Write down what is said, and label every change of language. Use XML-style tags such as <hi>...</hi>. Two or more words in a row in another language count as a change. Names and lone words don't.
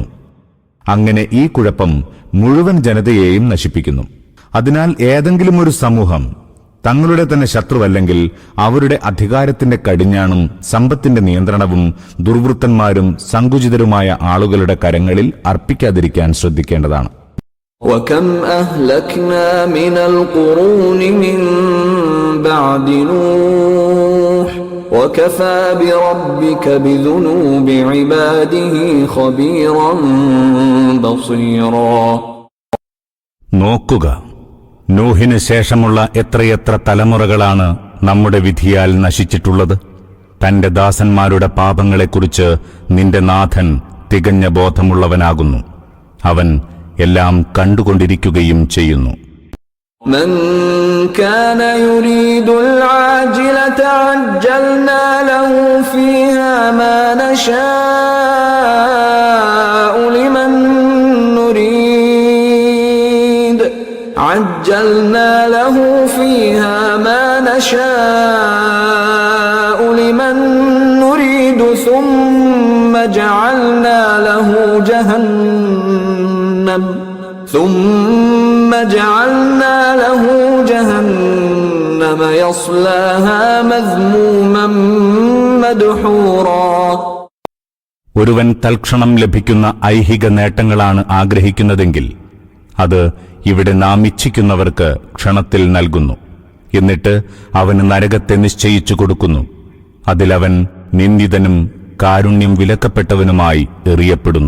<ml>അങ്ങനെ ഈ കുഴപ്പം മുഴുവൻ ജനതയെയും നശിപ്പിക്കുന്നു. അതിനാൽ ഏതെങ്കിലും ഒരു സമൂഹം തങ്ങളുടെ തന്നെ ശത്രുവല്ലെങ്കിൽ അവരുടെ അധികാരത്തിന്റെ കടിഞ്ഞാണും സമ്പത്തിന്റെ നിയന്ത്രണവും ദുർവൃത്തന്മാരും സങ്കുചിതരുമായ ആളുകളുടെ കരങ്ങളിൽ അർപ്പിക്കാതിരിക്കാൻ ശ്രദ്ധിക്കേണ്ടതാണ്.</ml> <ar>وَكَمْ أَهْلَكْنَا مِنَ الْقُرُونِ مِنْ بَعْدِ نُوحٍ وَكَفَى بِرَبِّكَ بِذُنُوبِ عِبَادِهِ خَبِيرًا بَصِيرًا.</ar> <ml>നോക്കുക, നൂഹിന് ശേഷമുള്ള എത്രയെത്ര തലമുറകളാണ് നമ്മുടെ വിധിയാൽ നശിച്ചിട്ടുള്ളത്. തന്റെ ദാസന്മാരുടെ പാപങ്ങളെക്കുറിച്ച് നിന്റെ നാഥൻ തികഞ്ഞ ബോധമുള്ളവനാകുന്നു. അവൻ എല്ലാം കണ്ടുകൊണ്ടിരിക്കുകയും ചെയ്യുന്നു.</ml> <ar>من كان يريد العاجلة عجلنا له فيها ما نشاء لمن نريد عجلنا له فيها ما نشاء لمن نريد ثم جعلنا له جهنم يصلاها مذموما مدحورا.</ar> <ml>ഒരുവൻ തൽക്ഷണം ലഭിക്കുന്ന ഐഹിക നേട്ടങ്ങളാണ് ആഗ്രഹിക്കുന്നതെങ്കിൽ അത് ഇവിടെ നാം ഇച്ഛിക്കുന്നവർക്ക് ക്ഷണത്തിൽ നൽകുന്നു. എന്നിട്ട് അവന് നരകത്തെ നിശ്ചയിച്ചു കൊടുക്കുന്നു. അതിലവൻ നിന്ദിതനും കാരുണ്യം വിലക്കപ്പെട്ടവനുമായി എറിയപ്പെടുന്നു.</ml>